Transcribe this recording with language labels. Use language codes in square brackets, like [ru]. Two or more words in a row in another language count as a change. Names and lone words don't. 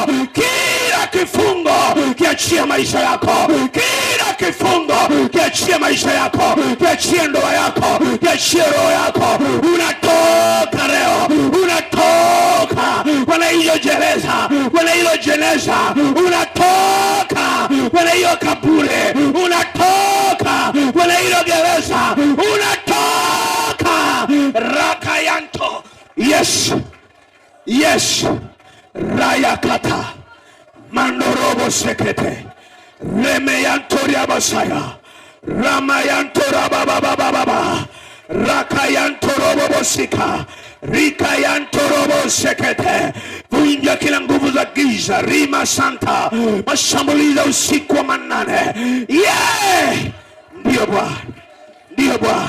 [sw] Kila kifungo kiachie maisha yako, kila kifungo kiachie maisha yako, kiachie ndoa yako, kiachie roho yako. Unatoka leo, unatoka kwenye hiyo gereza, kwenye hiyo jeneza. Unatoka kwenye hiyo kaburi, unatoka kwenye hiyo gereza, unatoka. Rakayanto. [en] Yes, yes. Rayakata mandorobo sekete remeyantoria basaya ramayantora baba rakayantorobo sika rikayantorobo sekete. [sw] Vunja kila nguvu za giza, rima santa, mashambulizi usiku wa manane. Ndiyo Bwana, ndiyo Bwana.